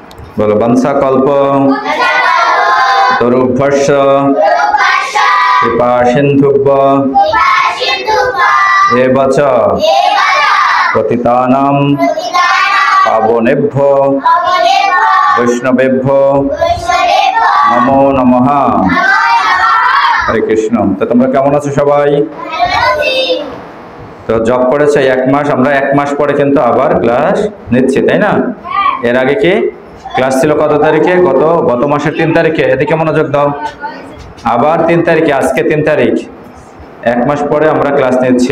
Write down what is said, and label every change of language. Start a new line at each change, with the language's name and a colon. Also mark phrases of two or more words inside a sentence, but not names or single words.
Sanskrit: বলো বাঞ্ছা কল্প তরুভ্যশ্চ কৃপা সিন্ধুভ্য এব চ পতিতানাং পাবনেভ্যো বৈষ্ণবেভ্যো নমো নমঃ।
Bangla: হরে কৃষ্ণ। তো তোমরা কেমন আছো সবাই? তো জব করেছে 1 মাস, আমরা 1 মাস পরে কিন্তু আবার ক্লাস নিচ্ছি, তাই না? এর আগে কি ক্লাস ছিল কত তারিখে? গত মাসের 3 তারিখে। এদিকে মনোযোগ দাও। আবার 3 তারিখে, আজকে 3 তারিখ, 1 মাস পরে আমরা ক্লাস নিচ্ছি।